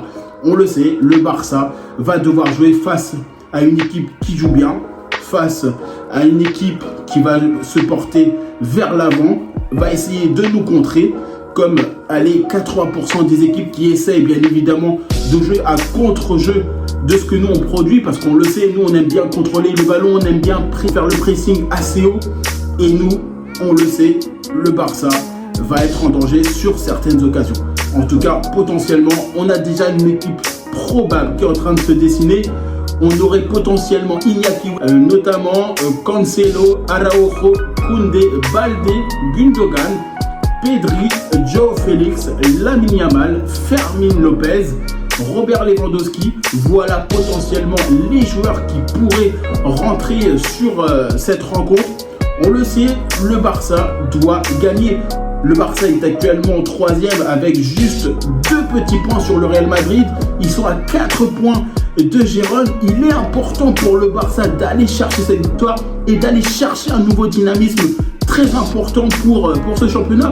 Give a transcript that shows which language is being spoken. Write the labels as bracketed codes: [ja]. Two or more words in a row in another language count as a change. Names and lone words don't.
[fr] On le sait, le Barça va devoir jouer face à une équipe qui joue bien, face à une équipe qui va se porter vers l'avant, va essayer de nous contrer, comme 80% des équipes qui essayent bien évidemment de jouer à contre-jeu de ce que nous on produit, parce qu'on le sait, nous on aime bien contrôler le ballon, on aime bien faire le pressing assez haut, et nous, on le sait, le Barça va être en danger sur certaines occasions. En tout cas, potentiellement, on a déjà une équipe probable qui est en train de se dessiner. On aurait potentiellement Iñaki, notamment Cancelo, Araujo, Koundé, Balde, Gundogan, Pedri, Joao Félix, Lamine Yamal, Fermín López, Robert Lewandowski. Voilà potentiellement les joueurs qui pourraient rentrer sur cette rencontre. On le sait, le Barça doit gagner. Le Barça est actuellement 3e avec juste 2 petits points sur le Real Madrid. Ils sont à 4 points de Gérone. Il est important pour le Barça d'aller chercher cette victoire et d'aller chercher un nouveau dynamisme très important pour ce championnat.